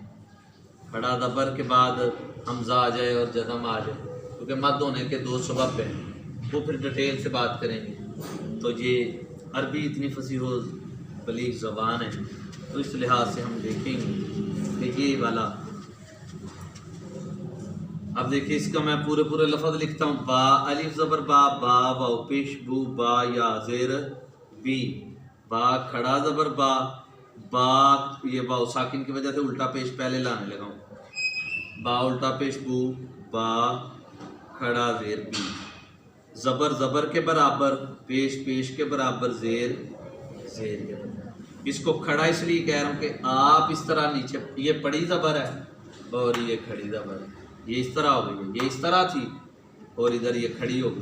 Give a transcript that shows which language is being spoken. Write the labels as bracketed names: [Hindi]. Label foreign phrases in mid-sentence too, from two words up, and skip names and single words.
[Urdu] کھڑا زبر کے بعد حمزہ آ جائے اور جزم آ جائے، کیونکہ مد ہونے کے 2 سبب ہیں، وہ پھر ڈیٹیل سے بات کریں گے. تو یہ عربی اتنی فصیح و بلیغ زبان ہے، تو اس لحاظ سے ہم دیکھیں گے کہ یہ والا. اب دیکھیں اس کا میں پورے لفظ لکھتا ہوں. با الف زبر با، با واو پیش بو، با یا زیر بی. با کھڑا زبر با، با یہ واو ساکن کی وجہ سے الٹا پیش پہلے لانے لگا ہوں. با الٹا پیش بو، با کھڑا زیر بی. زبر کے برابر، پیش کے برابر، زیر کے برابر. اس کو کھڑا اس لیے کہہ رہا ہوں کہ آپ اس طرح نیچے، یہ پڑی زبر ہے اور یہ کھڑی زبر ہے، یہ اس طرح ہو گئی، یہ اس طرح تھی اور ادھر یہ کھڑی ہو گئی.